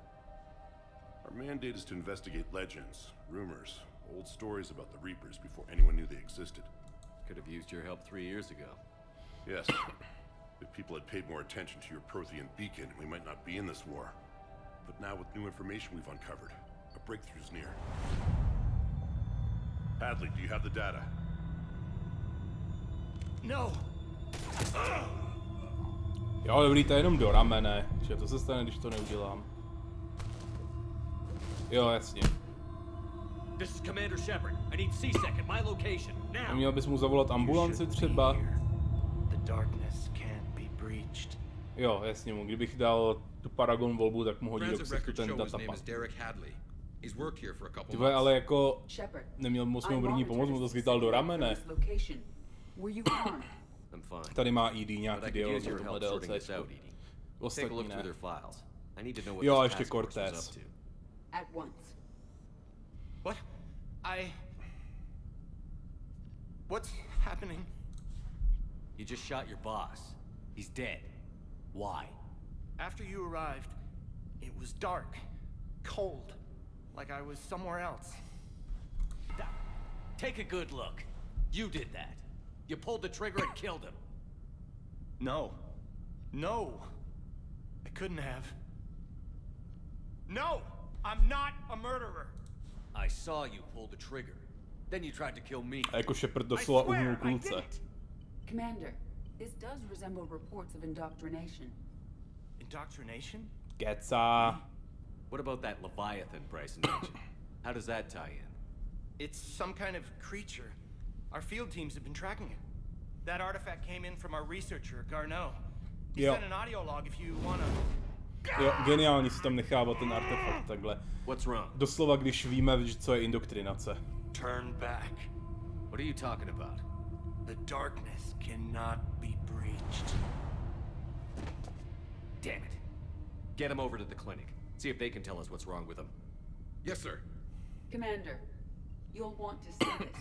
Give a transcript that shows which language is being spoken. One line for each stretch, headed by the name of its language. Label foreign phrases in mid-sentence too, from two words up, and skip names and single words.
English: Our mandate is to investigate legends, rumors, old stories about the Reapers before anyone knew they existed. Could have used your help 3 years ago. Yes. If people had paid more attention to your Prothean beacon, we might not be in this war. But now with new information we've uncovered, a breakthrough's near. Hadley, do you have the data? No!
Czech: Jo, dobrý, to je jenom do ramene. Že to se stane, když to neudělám. Jo, jasně.
English: This is Commander Shepard. I need C-Sec at my location now.
Czech: Měl bys mu zavolat ambulanci třeba?
English: The darkness can't be breached.
Czech: Jo, jasně mu. Kdybych dal tu Paragon volbu, tak mu hodí do ksichtu ten datapad. Tyhle, ale jako neměl moc mou první pomoc, mu to schytal do ramene. Tady má ED nějaký dialog o tomhle DLCčku. Ostatní ne. Jo, a ještě Cortez.
English: What? What's happening? You just shot your boss. He's dead. Why? After you arrived, it was dark, cold, like I was somewhere else. Take a good look. You did that. You pulled the trigger and killed him. No. No. I couldn't have. No! I'm not a murderer. I saw you pull the trigger. Then you tried to kill me.
Czech: A jako Shepard doslova uhnul kulce.
English: Commander, this does resemble reports of indoctrination. Indoctrination?
Czech: Keca.
English: What about that Leviathan Bryson mentioned? How does that tie in? It's some kind of creature. Our field teams have been tracking it. That artifact came in from our researcher, Garneau. He sent an audio log if you wanna...
Czech: Jo, geniální si tam nechávat ten artefakt takhle.
English: What's wrong?
Czech: Doslova, když víme, co je indoktrinace.
English: Turn back. What are you talking about? The darkness cannot be breached. Damn it. Get him over to the clinic. See if they can tell us what's wrong with him. Yes, sir. Commander, you'll want to see this.